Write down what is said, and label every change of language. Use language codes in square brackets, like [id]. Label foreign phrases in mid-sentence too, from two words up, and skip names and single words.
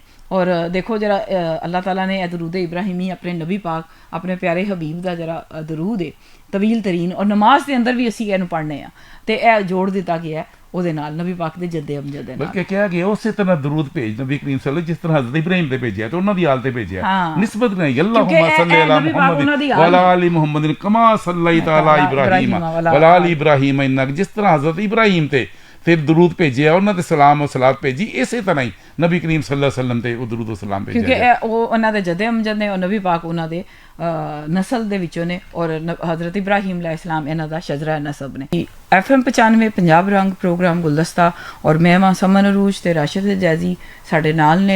[pa] ਔਰ ਦੇਖੋ ਜਿਹੜਾ ਅੱਲਾਹ ਤਾਲਾ ਨੇ ਇਹ ਦਰੂਦ ਇਬਰਾਹੀਮੀ ਆਪਣੇ ਨਬੀ ਪਾਕ ਆਪਣੇ ਪਿਆਰੇ ਹਬੀਬ ਦਾ ਜਿਹੜਾ ਦਰੂਦ ਹੈ ਤਵੀਲ ਤਰੀਨ, ਔਰ ਨਮਾਜ਼ ਦੇ ਅੰਦਰ ਵੀ ਅਸੀਂ ਇਹਨੂੰ ਪੜ੍ਹਨੇ ਆ ਤੇ ਇਹ ਜੋੜ ਦਿੱਤਾ ਗਿਆ ਉਹਦੇ ਨਾਲ ਨਬੀ ਪਾਕ ਦੇ ਜੱਦੇ ਅਮਜਦ ਦੇ ਨਾਲ। ਬਲਕਿ ਕਿਹਾ ਗਿਆ ਉਸੇ ਤਰ੍ਹਾਂ ਦਰੂਦ ਭੇਜ ਨਬੀ ਕਰੀਮ ਸੱਲੱਲਾਹੁ ਜਿਸ ਤਰ੍ਹਾਂ ਹਜ਼ਰਤ ਇਬਰਾਹੀਮ ਤੇ ਭੇਜਿਆ ਤੇ ਉਹਨਾਂ ਦੀ ਹਾਲ ਤੇ ਭੇਜਿਆ, ਨਿਸਬਤ ਨਹੀਂ। [ar] اللهم صل على محمد وعلى آل محمد كما صليت على إبراهيم وعلى آل إبراهيم إنك, [pa] ਜਿਸ ਤਰ੍ਹਾਂ ਹਜ਼ਰਤ ਇਬਰਾਹੀਮ ਤੇ ਫਿਰ ਦਰੂਦ ਭੇਜਿਆ ਉਹਨਾਂ ਤੇ ਸਲਾਮ ਔਰ ਸਲਾਤ ਭੇਜੀ, ਇਸੇ ਤਰ੍ਹਾਂ ਹੀ ਨਬੀ ਕਰੀਮ [ar] صلى الله عليه وسلم [pa] ਤੇ ਉਹ ਦਰੂਦ ਔਰ ਸਲਾਮ ਭੇਜਿਆ। ਕਿਉਂਕਿ ਉਹ ਉਹਨਾਂ ਦੇ ਜੱਦੇ ਅਮਜਦ ਨੇ ਔਰ ਨਬੀ ਪਾਕ ਉਹਨਾਂ ਦੇ ਨਸਲ ਦੇ ਵਿੱਚੋਂ ਨੇ ਔਰ ਹਜ਼ਰਤ ਇਬਰਾਹੀਮ ਅਲੈਹਿਸਲਾਮ ਇਹਨਾਂ ਦਾ ਸ਼ਜਰਾ ਨਸਬ ਨੇ। FM 95 ਪੰਜਾਬ ਰੰਗ ਪ੍ਰੋਗਰਾਮ ਗੁਲਦਸਤਾ ਔਰ ਮੈਂ ਸਮਨ ਅਰੂਜ ਤੇ ਰਾਸ਼ਿਦ ਹਜਾਜ਼ੀ ਸਾਡੇ ਨਾਲ ਨੇ।